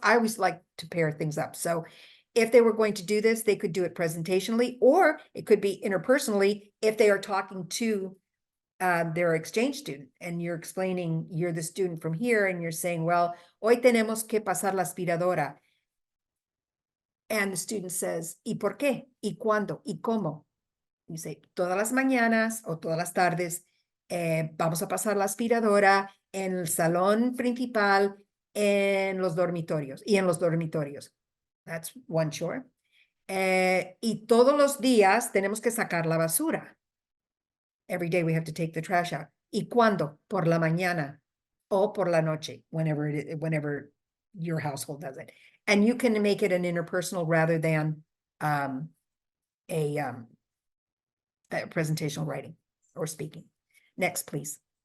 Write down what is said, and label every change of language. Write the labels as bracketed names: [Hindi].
[English] I always like to pair things up. So if they were going to do this, they could do it presentationally, or it could be interpersonally if they are talking to their exchange student and you're explaining, you're the student from here and you're saying, well, [Spanish] hoy tenemos que pasar la aspiradora. And the student says, ¿y por qué? ¿Y cuándo? ¿Y cómo? [English] You say, [Spanish] todas las mañanas o todas las tardes vamos a pasar la aspiradora en el salón principal, en los dormitorios y en los dormitorios. [English] That's one chore. [Spanish] Y todos los días tenemos que sacar la basura. [English] Every day we have to take the trash out. [Spanish] ¿Y cuándo? Por la mañana o por la noche, [English] whenever your household does it. And you can make it an interpersonal rather than a presentational writing or speaking. Next, please.